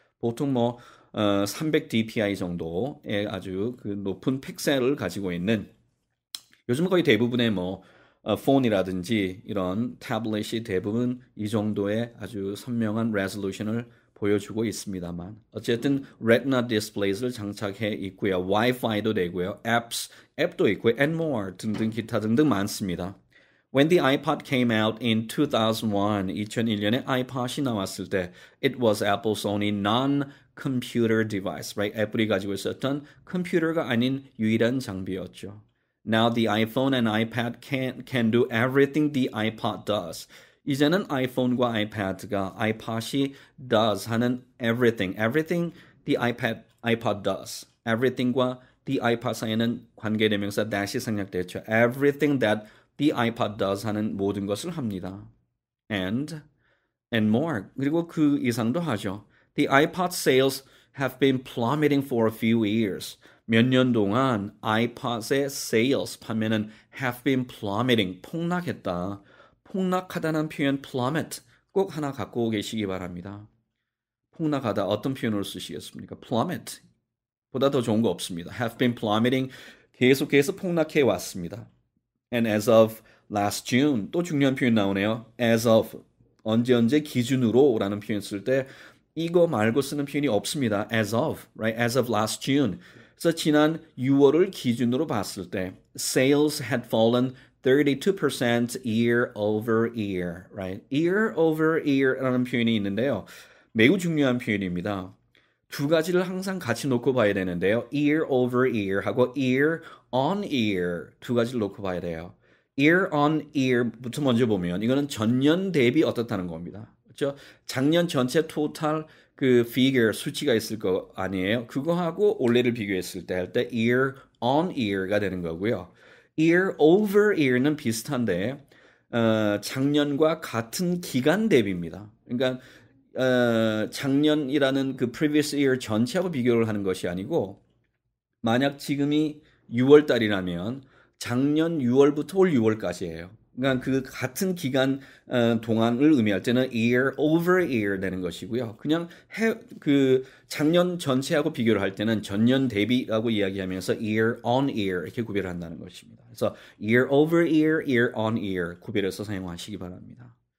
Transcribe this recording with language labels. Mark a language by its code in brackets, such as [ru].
[ko] 보통 300 dpi 정도의 아주 그 높은 픽셀을 가지고 있는 요즘 거의 대부분의 폰이라든지 이런 태블릿이 대부분 이 정도의 아주 선명한 레졸루션을 보여주고 있습니다만 어쨌든 Retina displays를 장착해 있고요. Wi-Fi도 되고요. 앱도 있고요. And more 등등 기타 등등 많습니다. [en] When the iPod came out in 2001, [ko] 2001년에 iPod이 나왔을 때 [en] it was Apple's only non-computer device, right? [ko] 애플이 가지고 있었던 컴퓨터가 아닌 유일한 장비였죠. [en] Now the iPhone and iPad can do everything the iPod does. [ko] 이제는 아이폰과 아이패드가 iPod이 does 하는 [en] everything the iPod does. [ko] everything과 the iPod 사이에는 관계대명사 that이 생략됐죠. [en] Everything that the iPod does [ko] 하는 모든 것을 합니다. [en] And more. [ko] 그리고 그 이상도 하죠. [en] The iPod sales have been plummeting for a few years. [ko] 몇 년 동안 iPod의 sales, 판매는 have been plummeting, 폭락했다. 폭락하다는 표현 plummet 꼭 하나 갖고 계시기 바랍니다. 폭락하다 어떤 표현으로 쓰시겠습니까? [en] plummet. [ko] 보다 더 좋은 거 없습니다. have been plummeting, 계속해서 폭락해 왔습니다. [en] And as of last June, [ko] 또 중요한 표현 나오네요. as of, 언제 기준으로 라는 표현 쓸 때 이거 말고 쓰는 표현이 없습니다. [en] as of, right? as of last June. [ko] 그래서 지난 6월을 기준으로 봤을 때 [en] sales had fallen 32% year over year, right? [ko] year over year라는 표현이 있는데요. 매우 중요한 표현입니다. 두 가지를 항상 같이 놓고 봐야 되는데요. year over year 하고 year on year 두 가지를 놓고 봐야 돼요. year on year부터 먼저 보면 이거는 전년 대비 어떻다는 겁니다. 그렇죠? 작년 전체 토탈 그 figure 수치가 있을 거 아니에요. 그거하고 올해를 비교했을 때 할 때 year on year가 되는 거고요. year over year는 비슷한데 작년과 같은 기간 대비입니다. 그러니까 작년이라는 그 previous year 전체하고 비교를 하는 것이 아니고 만약 지금이 6월 달이라면 작년 6월부터 올 6월까지예요. 그러니까 그 같은 기간 동안을 의미할 때는 year over year 되는 것이고요. 그냥 그 작년 전체하고 비교를 할 때는 전년 대비라고 이야기하면서 year on year 이렇게 구별을 한다는 것입니다. 그래서 year over year, year on year 구별해서 사용하시기 바랍니다.